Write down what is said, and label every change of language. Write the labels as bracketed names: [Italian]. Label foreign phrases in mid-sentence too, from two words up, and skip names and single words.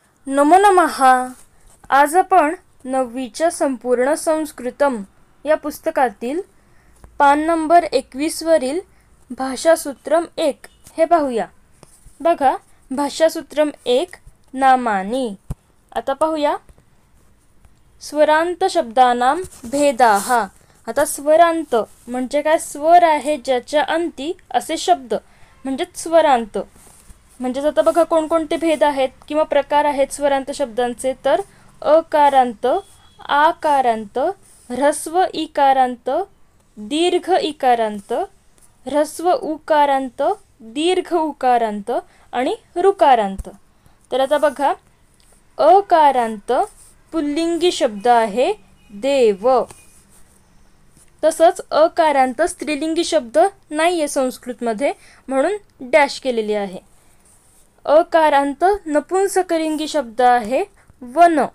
[Sanskrit] नमो नमः. [Marathi] आज आपण 9वीच्या संपूर्ण संस्कृतम या पुस्तकातील पान नंबर 21 वरील भाषासूत्रम 1 हे पाहूया. बघा, भाषासूत्रम 1 नामानी. आता पाहूया [Sanskrit] स्वरांत शब्दानां भेदाः. [Marathi] आता स्वरांत म्हणजे काय? स्वर आहे ज्याच्या अंती असे शब्द म्हणजे स्वरांत. म्हणजे आता बघा कोणकोणते भेद आहेत किंवा प्रकार आहेत स्वरांत शब्दांचे. तर अकारांत, आकारांत, ह्रस्व इकारांत, दीर्घ इकारांत, ह्रस्व उकारांत, दीर्घ उकारांत आणि ऋकारांत. तर आता बघा, अकारांत पुल्लिंगी शब्द आहे देव. तसंच अकारांत स्त्रीलिंगी शब्द नाही आहे संस्कृतमध्ये, म्हणून डॅश केलेली आहे. अकारांत नपुंसकलिंगी शब्द आहे वन.